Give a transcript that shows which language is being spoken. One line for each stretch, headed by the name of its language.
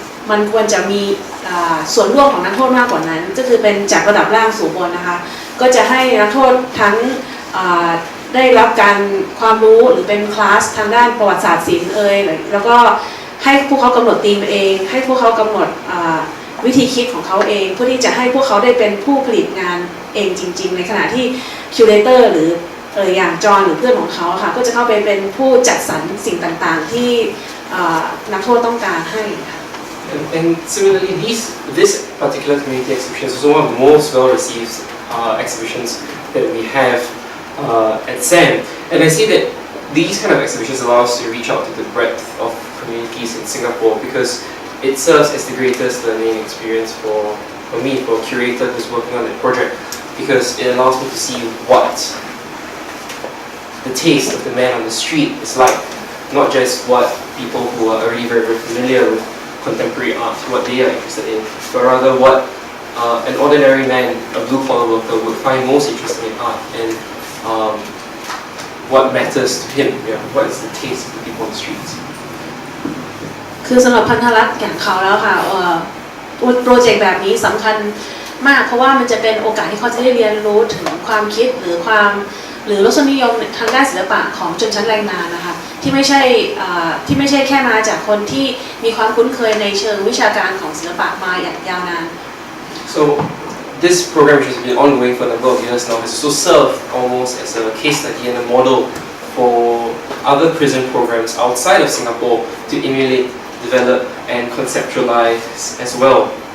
Thai: มันควรจะมีส่วนร่วมของนักโทษมากกว่านั้นก็คือเป็นจากระดับล่างสู่บนนะคะก็จะให้นักโทษทั้งได้รับการความรู้หรือเป็นคลาสทางด้านประวัติศาสตร์ศิลป์แล้วก็ให้พวกเขากำหนดธีมเองให้พวกเขากำหนดวิธีคิดของเขาเองเพื่อที่จะให้พวกเขาได้เป็นผู้ผลิตงานเองจริงๆในขณะที่คิวเรเตอร์หรืออย่างจอห์นหรือเพื่อนของเขาค่ะก็จะเข้าไปเป็นผู้จัดสรรสิ่งต่างๆที่นักโทษต้องการให้ค่ะ
English: And similarly, this particular community exhibition is one of the most well-received exhibitions that we have at SAM. And I see that these kind of exhibitions allow us to reach out to the breadth of communities in Singapore because it serves as the greatest learning experience for me, for a curator who's working on that project, because it allows me to see what the taste of the man on the street is like, not just what people who are already very, very familiar with contemporary art, what they are interested in, but rather what an ordinary man, a blue-collar worker, would find most interesting in art and what matters to him, what is the taste of the people on the streets.
Thai: คือสำหรับพันธรัตน์อย่างเขาแล้วค่ะโปรเจกต์แบบนี้สำคัญมากเพราะว่ามันจะเป็นโอกาสที่เขาจะได้เรียนรู้ถึงความคิดหรือรสนิยมทางด้านศิลปะของชนชั้นแรงงานนะคะที่ไม่ใช่แค่มาจากคนที่มีความคุ้นเคยในเชิงวิชาการของศิลปะมาอย่างยาวนาน
English: So this program, which has been ongoing for a number of years now, has also served almost as a case study and a model for other prison programs outside of Singapore to emulate, develop and conceptualize as well.